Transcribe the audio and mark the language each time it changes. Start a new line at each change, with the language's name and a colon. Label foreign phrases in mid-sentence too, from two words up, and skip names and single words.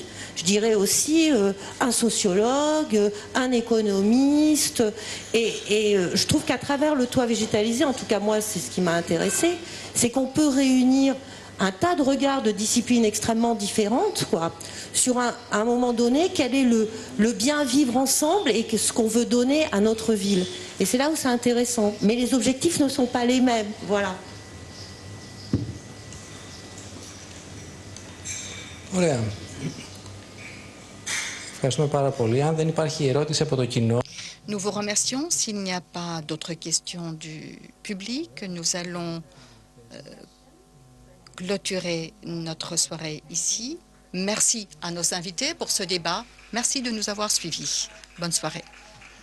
French: Je dirais aussi un sociologue, un économiste, et je trouve qu'à travers le toit végétalisé, en tout cas moi c'est ce qui m'a intéressé, c'est qu'on peut réunir un tas de regards de disciplines extrêmement différentes, quoi, sur un moment donné, quel est le bien vivre ensemble et ce qu'on veut donner à notre ville. Et c'est là où c'est intéressant. Mais les objectifs ne sont pas les mêmes. Voilà.
Greek: Ωραία. Ευχαριστούμε πάρα πολύ. Αν δεν υπάρχει ερώτηση από το κοινό.
French: Nous vous remercions. S'il n'y a pas d'autres questions du public, nous allons clôturer notre soirée ici. Merci à nos invités pour ce débat. Merci de nous avoir suivis. Bonne soirée.